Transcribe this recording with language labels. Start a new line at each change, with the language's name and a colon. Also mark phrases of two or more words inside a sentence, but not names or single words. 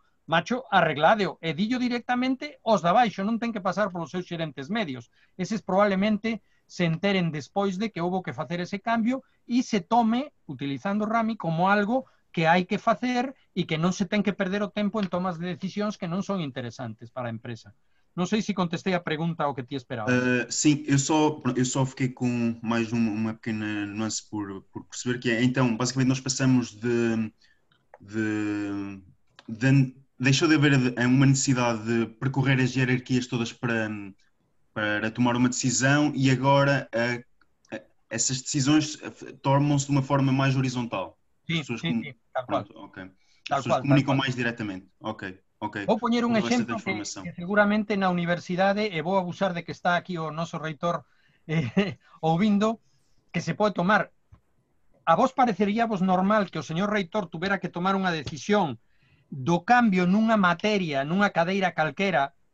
Galician: Macho, arregladeo, e dillo directamente os da baixo, non ten que pasar polos seus xerentes medios. Eses probablemente se enteren despois de que houve que facer ese cambio e se tome, utilizando Rami, como algo que hai que facer e que non se ten que perder o tempo en tomas de decisións que non son interesantes para a empresa. Non sei se contestei a pregunta ao que ti esperabas.
Portuguese: Sim, eu só fiquei com mais uma pequena nuance por perceber que é, então, basicamente nós passamos deixou de haver uma necessidade de percorrer as hierarquias todas para tomar uma decisão e agora essas decisões tornam-se de uma forma mais horizontal.
Galician: Sí,
Portuguese: As pessoas
Galician: sí, tal cual.
Portuguese: Pronto, ok. As
Galician: Tal
Portuguese: pessoas
Galician: cual,
Portuguese: comunicam
Galician: tal cual.
Portuguese: mais diretamente. Ok, ok.
Galician: Vou poñer un
Portuguese: Toda esta
Galician: exemplo
Portuguese: transformação.
Galician: que seguramente na universidade, e vou abusar de que está aquí o noso reitor ouvindo, que se pode tomar. A vos pareceríavos normal que o señor reitor tuvera que tomar unha decisión do cambio nunha materia, nunha cadeira calquera?